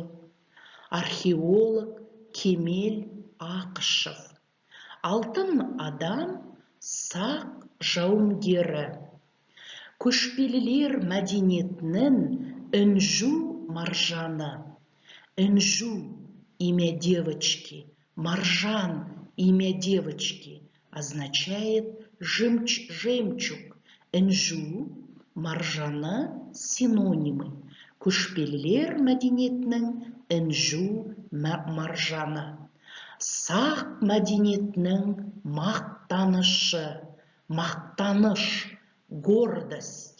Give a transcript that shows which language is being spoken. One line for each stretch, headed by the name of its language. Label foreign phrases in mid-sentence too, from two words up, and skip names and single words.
Kazakh: Археолог Кемел Ақышев. Алтын адам, сақ жауынгері. Көшпелілер мәдениетінің інжу маржаны. Інжу,
Russian: имя девочки, маржан, имя девочки, означает жемчуг.
Kazakh: Інжу, маржаны
Russian: синонимы.
Kazakh: Көшпелілер мәдениетінің інжу маржаны. Сақ мәдениетінің мақтанышы, мақтаныш, гордость.